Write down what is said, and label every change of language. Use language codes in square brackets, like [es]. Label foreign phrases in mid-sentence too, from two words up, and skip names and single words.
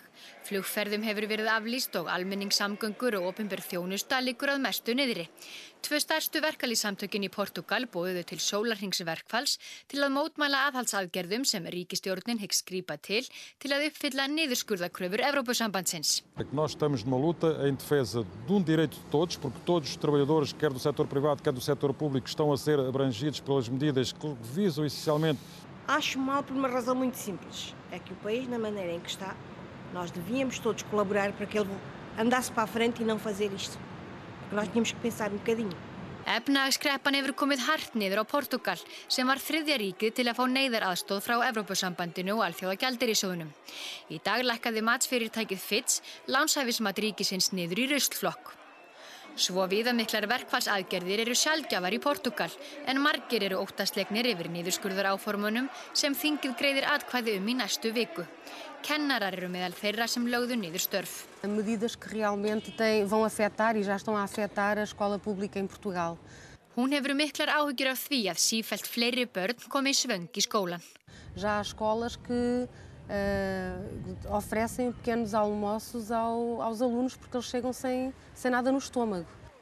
[is] Flugferðum hefur verið aflýst og almenningssamgöngur og opinber þjónusta liggur að mestu niðri. Tvö stærstu verkalýðssamtökin í Portúgal boðuðu til sólarhringsverkfalls til að mótmæla aðhaldsaðgerðum sem ríkisstjórnin hyggst grípa til að uppfylla niðurskurðarkröfur Evrópusambandsins. [pt] Nós estamos numa luta em defesa de direito de todos, porque todos os trabalhadores, quer do setor privado, quer do setor público, estão a ser abrangidos pelas medidas que visam essencialmente. Acho mal por uma razão muito simples. É que o país, na maneira em que está, nós devíamos todos colaborar para que ele andasse para a frente e não fazer isto. Porque nós tínhamos que pensar bocadinho. [is] Efnahagskreppan hefur komið hart niður á Portúgal sem var þriðja ríkið til að fá neyðaraðstoð frá Evrópusambandinu og Alþjóðagjaldeyrissjóðnum. Í dag lækkaði matsfyrirtækið Fitch lánshæfismat ríkisins niður í ruslflokk. Svo viðamiklar verkfallsaðgerðir eru sjaldgæfar í Portúgal en margir eru óttaslegnir yfir niðurskurðaráformunum sem þingið greiðir atkvæði í næstu viku. Kennarar eru meðal þeirra sem lögðu niður störf. [pt] Medidas que realmente vão afetar e já estão a afetar a escola pública em Portugal. [is] Hún hefur miklar áhyggjur af því að sífellt fleiri börn komi í svöng í skólan. [pt] Já há escolas que oferecem pequenos almoços aos alunos porque eles chegam sem nada no estômago.